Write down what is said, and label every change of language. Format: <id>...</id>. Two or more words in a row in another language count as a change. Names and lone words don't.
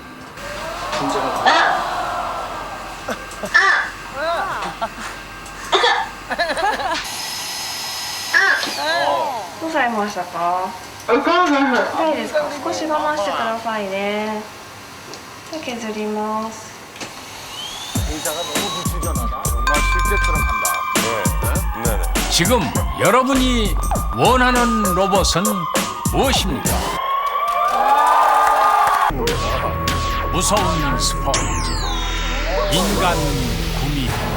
<ja>どうされましたか？痛いですか？少し我慢してくださいね。じゃあ削ります。</ja> <ko>의자가 너무 불편하다. 정말 실제처럼 한다. 네. 지금 여러분이 원하는 로봇은 무엇입니까? 무서운 스펀지, 인간 구미호.</ko>